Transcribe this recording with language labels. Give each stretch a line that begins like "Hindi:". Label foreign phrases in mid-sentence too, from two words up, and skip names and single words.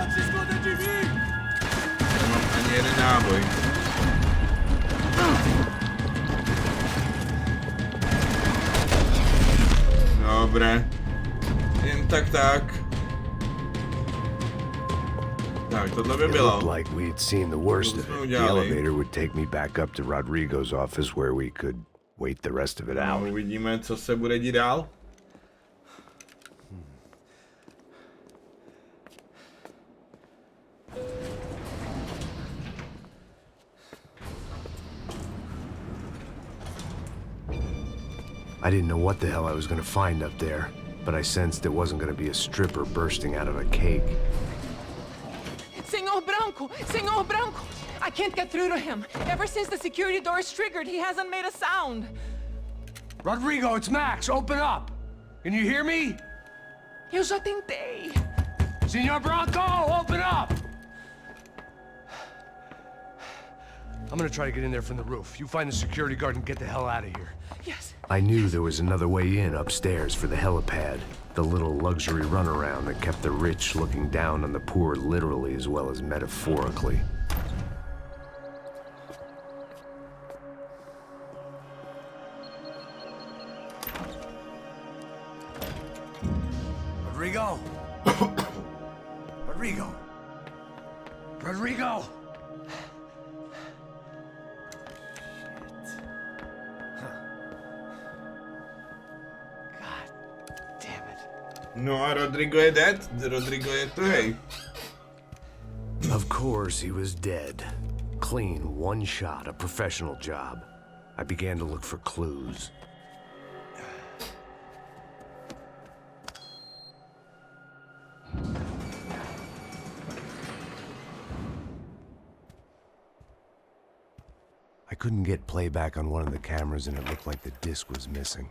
Czech: Nemám ani jeden náboj. Dobré, jen tak. Tak, tohle by bylo.
English: It looked like we'd seen the worst of it. The elevator would take me back up to Rodrigo's office where we could wait the rest of it out.
Czech: Uvidíme, co se bude dít dál.
English: I didn't know what the hell I was going to find up there, but I sensed it wasn't going to be a stripper bursting out of a cake. Senor Branco! I can't get through to him. Ever since the security door is triggered, he hasn't made a sound. Rodrigo, it's Max. Open up. Can you hear me?
Portuguese: Eu já tentei.
English: Senor Branco, open up! I'm gonna try to get in there from the roof. You find the security guard and get the hell out of here. Yes. I knew there was another way in upstairs for the helipad. The little luxury runaround that kept the rich looking down on the poor literally as well as metaphorically. Rodrigo? Rodrigo? Rodrigo?
Czech: No a Rodrigo je dead. Rodrigo je tuhej.
English: Of course he was dead. Clean, one shot, a professional job. I began to look for clues. I couldn't get playback on one of the cameras and it looked like the disc was missing.